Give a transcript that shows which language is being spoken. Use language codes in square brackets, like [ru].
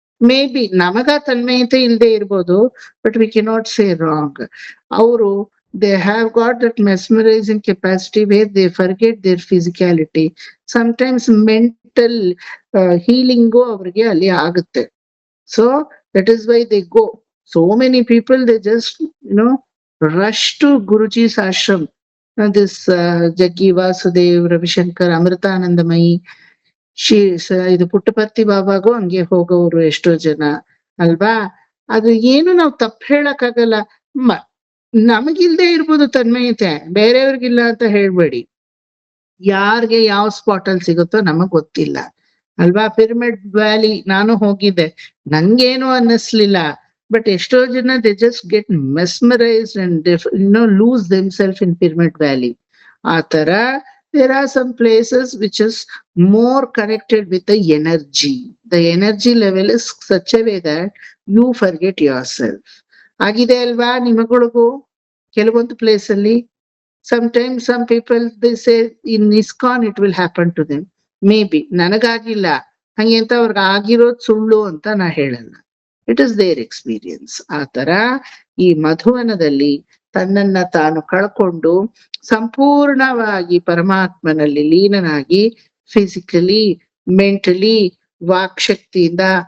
[en] maybe [kn] ನಮಗ ತನ್ಮಯತೆ ಇಲ್ಲದೆ ಇರ್ಬೋದು, [en] But we cannot say wrong. ಅವರು they have got that mesmerising capacity where they forget their physicality. Sometimes mental healing [kn] ಅವ್ರಿಗೆ ಅಲ್ಲಿ ಆಗುತ್ತೆ. [en] So that is why they go. So many people, they just rush to Guruji's ashram. [kn] This Jaggi Vasudev, Ravishankar, Amritanandamayi, ಇದು ಪುಟ್ಟಪರ್ತಿ ಬಾಬಾಗೂ ಹಂಗೆ ಹೋಗೋರು ಎಷ್ಟೋ ಜನ ಅಲ್ವಾ? ಅದು ಏನು ನಾವು ತಪ್ಪು ಹೇಳಕ್ಕಾಗಲ್ಲ. ನಮಗಿಲ್ದೇ ಇರ್ಬೋದು ತನ್ಮಯತೆ, ಬೇರೆಯವ್ರಿಗಿಲ್ಲ ಅಂತ ಹೇಳ್ಬೇಡಿ. ಯಾರ್ಗೆ ಯಾವ ಸ್ಪಾಟ್ ಅಲ್ಲಿ ಸಿಗುತ್ತೋ ನಮಗ್ ಗೊತ್ತಿಲ್ಲ ಅಲ್ವಾ? ಪಿರಮಿಡ್ ವ್ಯಾಲಿ ನಾನು ಹೋಗಿದ್ದೆ, ನಂಗೇನು ಅನ್ನಿಸ್ಲಿಲ್ಲ. [en] but [kn] ಎಷ್ಟೋ ಜನ [en] They just get mesmerised and lose themselves in Pyramid Valley. [kn] ಆ ತರ [en] there are some places which is more connected with the energy. The energy level is such a way that you forget yourself. [kn] ಆಗಿದೆ ಅಲ್ವಾ ನಿಮಗಳಿಗೂ ಕೆಲವೊಂದು place ಅಲ್ಲಿ? [en] sometimes some people they say in ISKCON it will happen to them. [kn] Maybe ನನಗಾಗಿಲ್ಲ ಹಂಗೆ ಅಂತ ಅವ್ರಿಗೆ ಆಗಿರೋದು ಸುಳ್ಳು ಅಂತ ನಾ ಹೇಳಲ್ಲ. [en] It is their experience. [kn] ಆ ತರ ಈ ಮಧುವನದಲ್ಲಿ ತನ್ನನ್ನ ತಾನು ಕಳ್ಕೊಂಡು ಸಂಪೂರ್ಣವಾಗಿ ಪರಮಾತ್ಮನಲ್ಲಿ ಲೀನನಾಗಿ, ಫಿಸಿಕಲಿ, ಮೆಂಟಲಿ, ವಾಕ್ ಶಕ್ತಿಯಿಂದ,